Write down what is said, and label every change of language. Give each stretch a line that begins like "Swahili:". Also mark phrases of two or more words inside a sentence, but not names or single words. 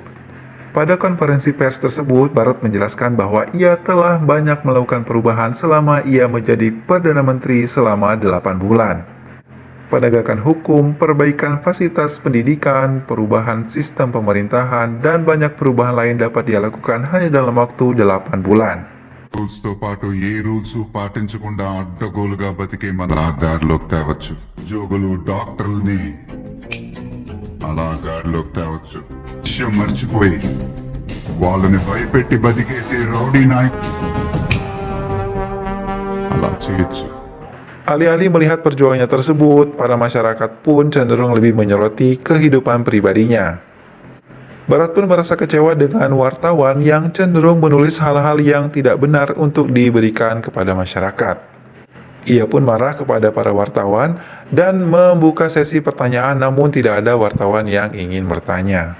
Indonesian: Pada konferensi pers tersebut, Barat menjelaskan bahwa ia telah banyak melakukan perubahan selama ia menjadi Perdana Menteri selama 8 bulan. Penegakan hukum, perbaikan fasilitas pendidikan, perubahan sistem pemerintahan, dan banyak perubahan lain dapat dia lakukan hanya dalam waktu 8 bulan.
Telugu: రూల్స్ తో పాటు ఏ రూల్స్ పాటించకుండా అడ్డగోలుగా బతికే మన దారిలోకి తేవచ్చు. ఉద్యోగులు డాక్టర్లని అలా గాడిలోకి తేవచ్చు. విషయం మర్చిపోయి వాళ్ళని భయపెట్టి బతికేసే రౌడీ నాయక్ అలా చేయొచ్చు.
Indonesian: Alih-alih melihat perjuangannya tersebut, para masyarakat pun cenderung lebih menyoroti kehidupan pribadinya. Barat pun merasa kecewa dengan wartawan yang cenderung menulis hal-hal yang tidak benar untuk diberikan kepada masyarakat. Ia pun marah kepada para wartawan dan membuka sesi pertanyaan, namun tidak ada wartawan yang ingin bertanya.